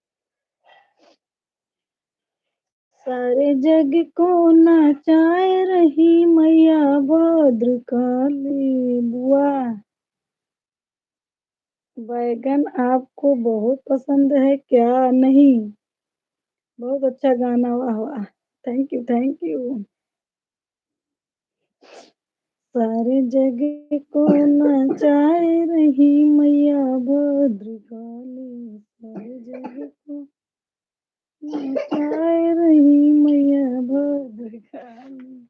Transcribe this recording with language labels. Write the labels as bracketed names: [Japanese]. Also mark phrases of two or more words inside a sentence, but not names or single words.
[Hindi] सारे जग को नचाए रही मैया भद्रकाली। बुआ बैगन आपको बहुत पसंद है क्या नहीं। बहुत अच्छा गाना वाह वाह [English] thank you thank you. [Hindi] सारे जग को नचाए रही मैया भद्रकाली सारे जग को नचाए रही मैया भद्रकाली।